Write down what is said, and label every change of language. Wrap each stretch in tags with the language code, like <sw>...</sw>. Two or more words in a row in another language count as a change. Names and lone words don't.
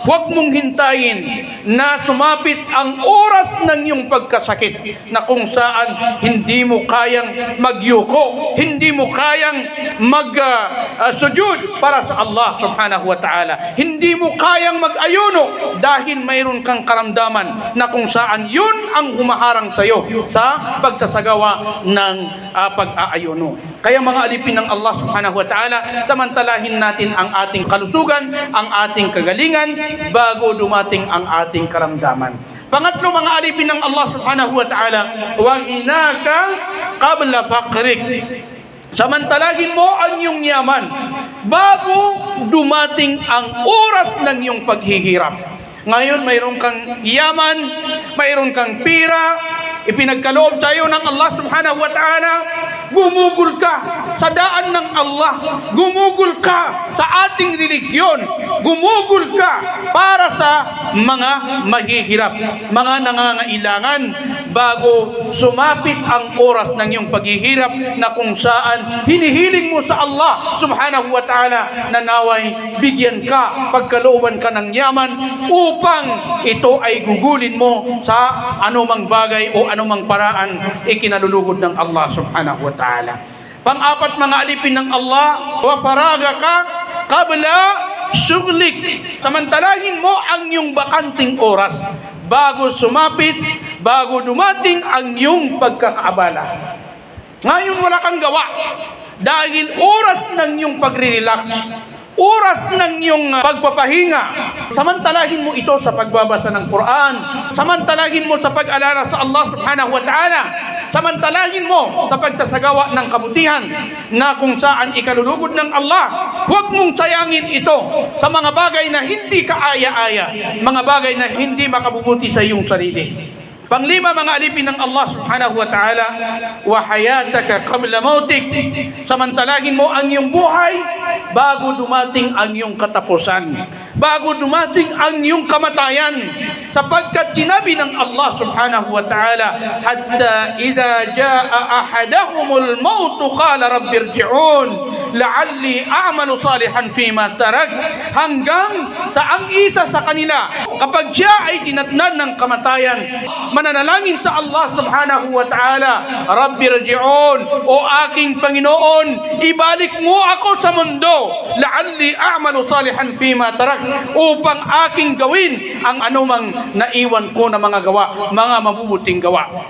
<tl>Huwag mong hintayin na sumapit ang oras ng iyong pagkasakit na kung saan hindi mo kayang magyuko, hindi mo kayang sujud para sa Allah</tl> <ar>سبحانه وتعالى,</ar> <tl>hindi mo kayang mag-ayuno dahil mayroon kang karamdaman na kung saan yun ang humaharang sa iyo sa pagsasagawa ng pag-aayuno. Kaya mga alipin ng Allah</tl> <ar>سبحانه وتعالى,</ar> <tl>samantalahin natin ang ating kalusugan, ang ating kagalingan bago dumating ang ating karamdaman. Pangatlo, mga alipin ng Allah</tl> <ar>سبحانه وتعالى, وغناك قبل فقرك.</ar> <tl>Samantalahin mo ang iyong yaman bago dumating ang oras ng iyong paghihirap. Ngayon, mayroon kang yaman, mayroon kang pira, ipinagkaloob sa iyo ng Allah</tl> <ar>سبحانه وتعالى,</ar> <tl>gumugol ka sa daan ng Allah, gumugol ka sa ating religiyon, gumugol ka para sa mga mahihirap, mga nangangailangan, bago sumapit ang oras ng iyong paghihirap na kung saan hinihiling mo sa Allah</tl> <ar>سبحانه وتعالى</ar> <tl>na naway bigyan ka, pagkalooban ka ng yaman upang ito ay gugulin mo sa anumang bagay o anumang paraan ikinalulugod ng Allah</tl> <ar>سبحانه وتعالى.</ar> <tl>Pang-apat, mga alipin ng Allah,</tl> <ar>وفراغك قبل شغلك.</ar> <tl>Samantalahin mo ang iyong bakanting oras bago sumapit, bago dumating ang iyong pagkakaabala. Ngayon wala kang gawa dahil oras ng iyong pagre-relax, oras ng iyong pagpapahinga. Samantalahin mo ito sa pagbabasa ng Quran, samantalahin mo sa pag-alala sa Allah</tl> <ar>سبحانه وتعالى,</ar> <tl>samantalahin mo sa pagsasagawa ng kabutihan na kung saan ikalulugod ng Allah. Huwag mong sayangin ito sa mga bagay na hindi kaaya-aya, mga bagay na hindi makabubuti sa iyong sarili. Panglima, mga alipin ng Allah</tl> <ar>سبحانه وتعالى, وحياتك قبل موتك.</ar> <tl>Samantalahin mo ang iyong buhay bago dumating ang iyong katapusan, bago dumating ang iyong kamatayan, sapagkat sinabi ng Allah</tl> <ar>سبحانه وتعالى, حتى إذا جاء أحدهم الموت قال رب ارجعون لعلي أعمل صالحا فيما تركت.</ar> <tl>Hanggang sa ang isa sa kanila, kapag siya ay dinatnan ng kamatayan, mananalangin sa Allah</tl> <ar>سبحانه وتعالى, رب ارجعون,</ar> <tl>o aking Panginoon, ibalik mo ako sa mundo,</tl> <ar>لعلي أعمل صالحا فيما تركت,</ar> <tl>upang aking gawin ang anumang naiwan ko na mga gawa, mga mabubuting gawa.</tl>